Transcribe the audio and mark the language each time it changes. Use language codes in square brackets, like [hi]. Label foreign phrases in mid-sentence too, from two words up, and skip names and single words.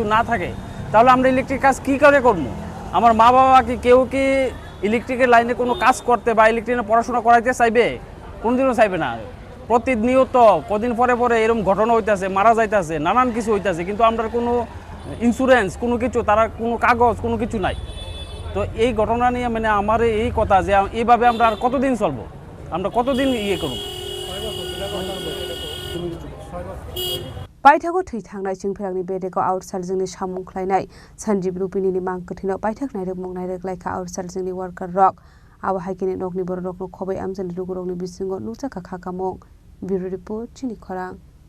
[bn] না থাকে তাহলে আমরা ইলেকট্রিক কাজ কী করে করবো আমার মা বাবা কি কেউ কি ইলেকট্রিকের লাইনে কোনো কাজ করতে বা ইলেকট্রিকে পড়াশোনা করাইতে চাইবে কোনোদিনও চাইবে না প্রতিনিয়ত কদিন পরে এরকম ঘটনা হইতেছে মারা যাইতেছে নানান কিছু হইতেছে কিন্তু আমরা কোনো ইন্স্যুরেন্স কোনো কিছু তারা কোনো কাগজ কোনো কিছু নাই তো এই ঘটনা নিয়ে মানে আমার এই কথা যে এইভাবে আমরা আর কতদিন চলবো আমরা কতদিন করব [trp] Paithago Thangnai Chwngpherangni Bedego Outsourcing Samungkhlainai Sanjib Rupini ni Mangkathino Paithaknai rek mungnai rek laika [en] Outsourcing Worker [trp] Rock Abo Haikini Nokni Borok Nok Khobai Amjani Rugurokni Bisingo Nukjaka Khakamong [en] Bureau Report [trp] Chini Khorang